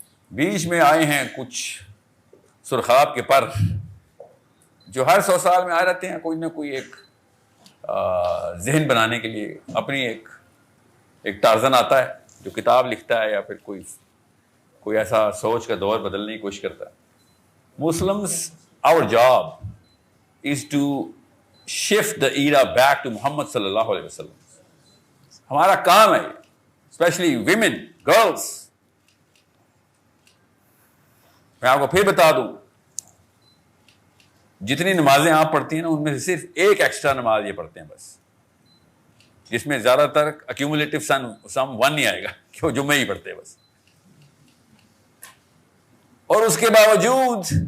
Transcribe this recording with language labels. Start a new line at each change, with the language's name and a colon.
Urdu: بیچ میں آئے ہیں کچھ سرخاب کے پر جو ہر 100 سال میں آ رہتے ہیں، کوئی نہ کوئی ایک ذہن بنانے کے لیے اپنی ایک ٹارزن آتا ہے جو کتاب لکھتا ہے، یا پھر کوئی ایسا سوچ کا دور بدلنے کی کوشش کرتا ہے.
English: Muslims, our job is to shift the era back to Muhammad صلی اللہ علیہ وسلم.
Urdu: ہمارا کام ہے، اسپیشلی women, girls. میں آپ کو پھر بتا دوں، جتنی نمازیں آپ پڑھتی ہیں نا، ان میں سے صرف ایک ایکسٹرا نماز یہ پڑھتے ہیں بس، جس میں زیادہ تر ایکیومولیٹو سم 1 نہیں آئے گا، کہ وہ جمعہ ہی پڑھتے ہیں بس. اور اس کے باوجود